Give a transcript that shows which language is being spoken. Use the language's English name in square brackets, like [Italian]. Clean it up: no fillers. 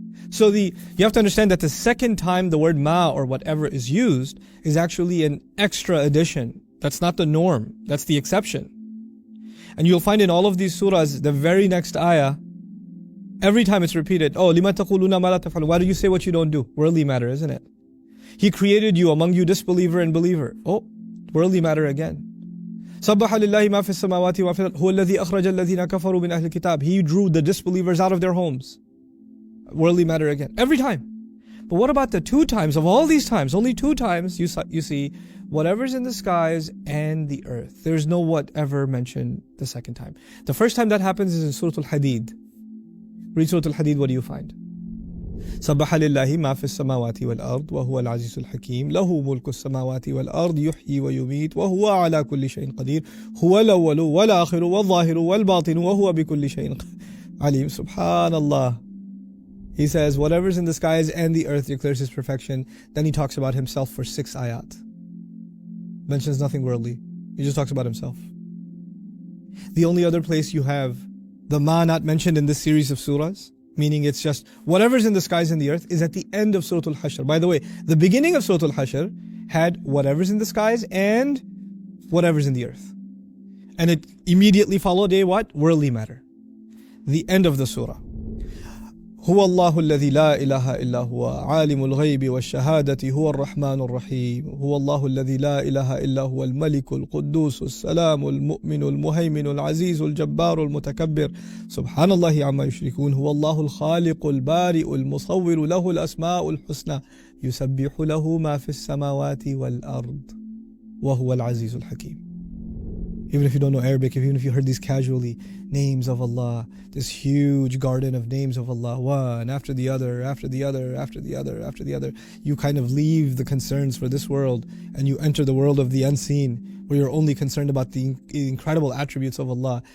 [English] So you have to understand that the second time the word ma or whatever is used is actually an extra addition. That's not the norm. That's the exception. And you'll find in all of these surahs, the very next ayah, every time it's repeated, oh, [Arabic] لِمَا تَقُولُونَ مَا لَا تَفْعَلُونَ. [English] Why do you say what you don't do? Worldly matter, isn't it? He created you among you disbeliever and believer. Oh, worldly matter again. [Arabic] سبح لله ما في السماوات وما في الأرض هو الذي أخرج الذين كفروا من أهل الكتاب. [English] He drew the disbelievers out of their homes. Worldly matter again. Every time. But what about the 2 times of all these times? Only 2 times you see whatever's in the skies and the earth. There's no whatever mentioned the second time. The first time that happens is in Surah Al-Hadid. Read Surah Al-Hadid, what do you find? [Arabic] سبح لله ما في السماوات والأرض وهو العزيز الحكيم له ملك السماوات والأرض يحيي ويميت وهو على كل شيء قدير هو الأول والآخر والظاهر والباطن وهو بكل شيء عليم. Subhanallah. [English] He says whatever's in the skies and the earth declares his perfection. Then he talks about himself for 6 ayat. Mentions nothing worldly. He just talks about himself. The only other place you have the ma not mentioned in this series of surahs, meaning it's just whatever's in the skies and the earth, is at the end of Surah Al-Hashr. By the way, the beginning of Surah Al-Hashr had whatever's in the skies and whatever's in the earth. And it immediately followed a what? Worldly matter. The end of the surah. [Arabic] هو الله الذي لا إله إلا هو عالم الغيب والشهادة هو الرحمن الرحيم هو الله الذي لا إله إلا هو الملك القدوس السلام المؤمن المهيمن العزيز الجبار المتكبر سبحان الله عما يشركون هو الله الخالق البارئ المصور له الأسماء الحسنى يسبح له ما في السماوات والأرض وهو العزيز الحكيم. [English] Even if you don't know Arabic, even if you heard these casually, names of Allah, this huge garden of names of Allah, one after the other, after the other, after the other, after the other, you kind of leave the concerns for this world and you enter the world of the unseen, where you're only concerned about the incredible attributes of Allah.